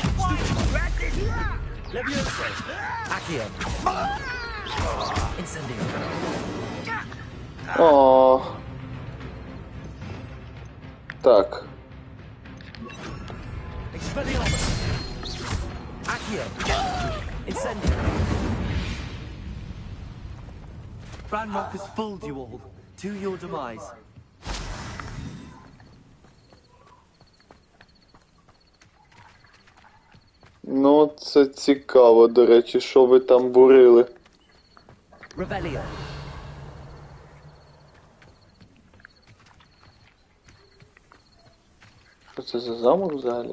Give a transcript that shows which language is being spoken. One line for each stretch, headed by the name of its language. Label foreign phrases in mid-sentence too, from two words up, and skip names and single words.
Latin: Levioso. Accio. Incendio.
Ukrainian: О. Так.
Latin: Expelliarmus. Accio. Incendio.
English: Ranrock has fooled you all. To your demise.
Ukrainian: Ну, це цікаво, до речі, що ви там бурили.
Latin: Revelio.
Ukrainian: Що це за замок взагалі?